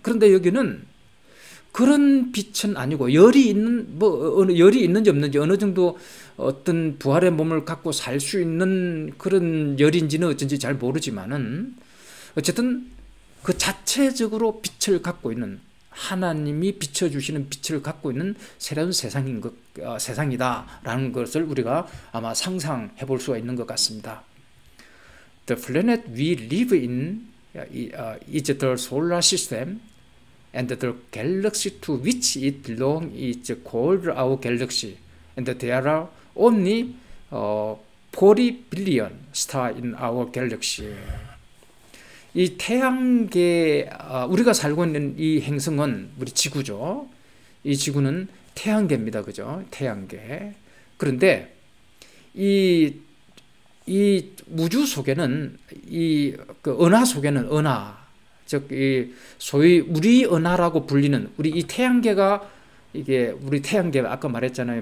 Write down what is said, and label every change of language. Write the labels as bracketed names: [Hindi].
[Korean] 그런데 여기는 그런 빛은 아니고 열이 있는지 없는지 어느 정도 어떤 부활의 몸을 갖고 살 수 있는 그런 열인지는 어쩐지 잘 모르지만은 어쨌든 그 자체적으로 빛을 갖고 있는, 하나님이 비춰주시는 빛을 갖고 있는 새로운 세상이다라는 것을 우리가 아마 상상해 볼 수가 있는 것 같습니다. [English] The planet we live in is the solar system, and the galaxy to which it belongs is called our galaxy, and there are only 40 billion stars in our galaxy. [Korean] 이 태양계, 우리가 살고 있는 이 행성은 우리 지구죠. 이 지구는 태양계입니다. 그죠? 태양계. 그런데 이 우주 속에는 그 은하 속에는 즉 이 소위 우리 은하라고 불리는 우리 이 태양계가 이게 우리 태양계 아까 말했잖아요.